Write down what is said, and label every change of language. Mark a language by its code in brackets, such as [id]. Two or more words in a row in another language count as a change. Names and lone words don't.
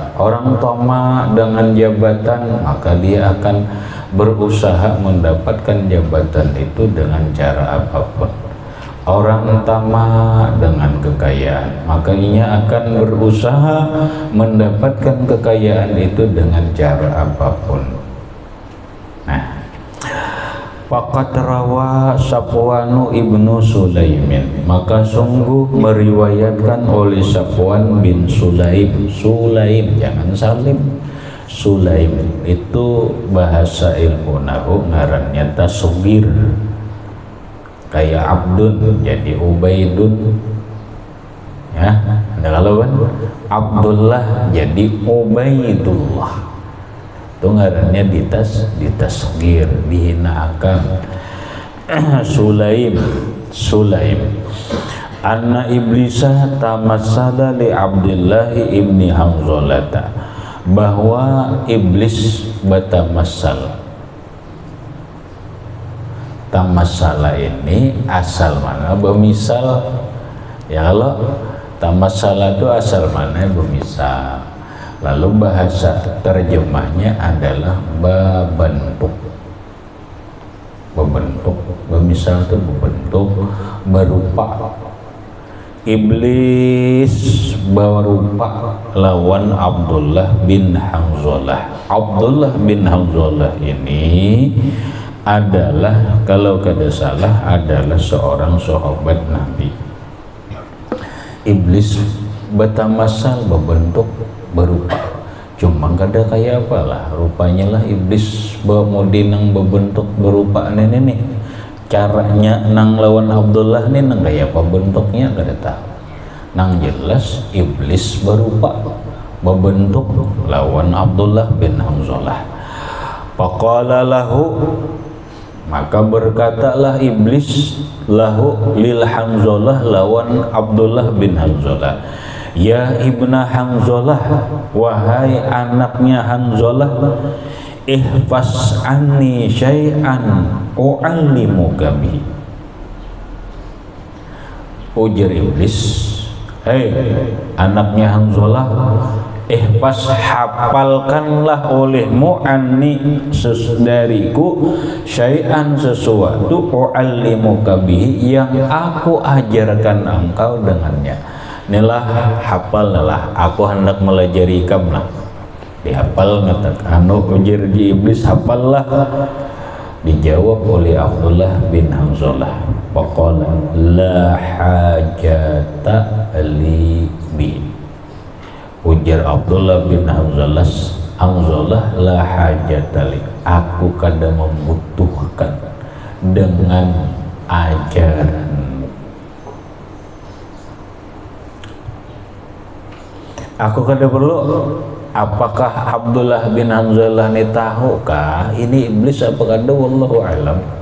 [id] Orang tamak dengan jabatan maka dia akan berusaha mendapatkan jabatan itu dengan cara apapun. Orang tamak dengan kekayaan maka ia akan berusaha mendapatkan kekayaan itu dengan cara apapun. Nah, [ar] فقد روى صفوان بن سليم, [id] maka sungguh meriwayatkan oleh Safwan bin Sulaim. Sulaim, jangan Salim. [bjn] Sulaim itu bahasa ilmu nahu ngarannya tasghir. [id] Kayak Abdun jadi Ubaidun. Ya, ada kalau kan Abdullah jadi Ubaidullah. [bjn] Itu ngarannya ditasghir, dihinakan. [ar] سليم أن إبليس تمثل لعبد الله بن حنظلة, [bjn] bahwa iblis batamassal. Tamassala ini asal mana bemisal ya, kalau tamassala itu asal mana bemisal. [id] Lalu bahasa terjemahnya adalah bebentuk, misal itu bebentuk, berupa. [bjn] Iblis berupa lawan Abdullah bin Hanzalah. Abdullah bin Hanzalah ini adalah, kalau kada salah, adalah seorang sahabat Nabi. Iblis batamasal bebentuk, berupa, cuma kada kayak apalah rupanya lah iblis bamudi nang bebentuk berupa nih caranya nang lawan Abdullah nih nang kayak apa bentuknya kada tahu. Nang jelas iblis berupa bebentuk lawan Abdullah bin Hanzalah. [ar] فقال له, [id] maka berkatalah iblis [ar] له لحنظلة [bjn] lawan Abdullah bin Hanzalah, [ar] يا ابن حنظلة, [id] wahai anaknya Hanzalah, [ar] احفظ عني شيئا أعلمك به. [bjn] Ujar iblis, hei anaknya Hanzalah, ihfaz, hafalkanlah olehmu anni dariku syai'an sesuatu [ar] أعلمك به [bjn] yang aku ajarkan engkau dengannya. Inilah hafal lah, aku hendak melajari kamu lah. Dihafal ngatak anu ujar di iblis, hafal lah. Dijawab oleh Abdullah bin Hanzalah, [ar] فقال لا حاجة لي به. [bjn] Ujar Abdullah bin Hanzalah, [ar] لا حاجة لي, [bjn] aku kada membutuhkan dengan ajaran. Aku kada perlu. Apakah Abdullah bin Hanzalah ini tahukah ini iblis apa kada, [ar] والله أعلم.